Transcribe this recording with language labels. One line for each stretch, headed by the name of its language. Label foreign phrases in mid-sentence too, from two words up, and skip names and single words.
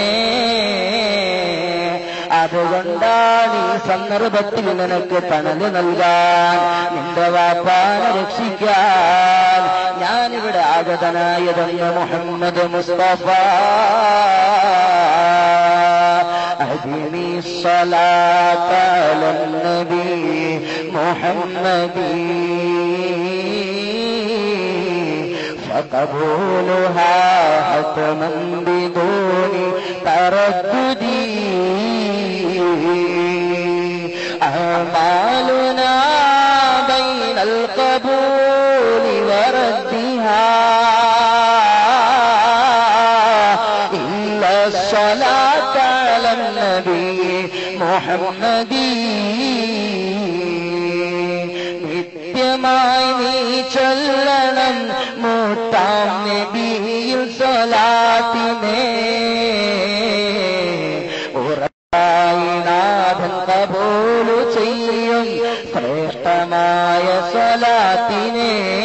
Malayalam: അതുകൊണ്ടാണ് ഈ സന്ദർഭത്തിൽ നിനക്ക് തണല് നൽകാൻ, നിന്റെ വാപ്പാനെ രക്ഷിക്കാൻ ഞാനിവിടെ ആഗതനായതെന്ന് മുഹമ്മദ് മുസ്തഫ.
Arabic: أدم الصلاة على النبي محمد فقبولها حتما بدون تردد. أعمالنا بين القبول وردها إلا الصلاة على النبي محمد.
Malayalam: നിത്യമായി നീ ചൊല്ലണം മൂത്താം നബിയിൽ സ്വലാത്തിനെ. ഉറപ്പായി നാഥൻ കബൂല് ചെയ്യും ശ്രേഷ്ഠമായ സ്വലാത്തിനെ.